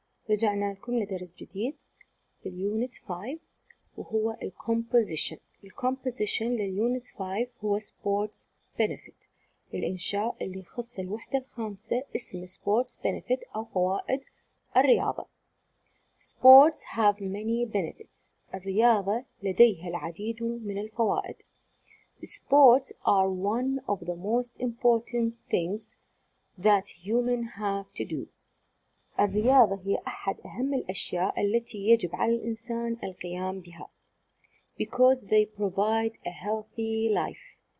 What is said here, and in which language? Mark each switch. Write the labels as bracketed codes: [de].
[ar] رجعنا لكم لدرس جديد في اليونت 5 وهو الكومبوزيشن لليونت 5 هو [en] sports benefit. [ar] الإنشاء اللي يخص الوحدة الخامسة اسمه [en] sports benefit [ar] أو فوائد الرياضة. [en] Sports have many benefits. [ar] الرياضة لديها العديد من الفوائد. [en] Sports are one of the most important things that humans have to do. [ar] الرياضة هي أحد أهم الأشياء التي يجب على الإنسان القيام بها. [en] Because they provide a healthy life.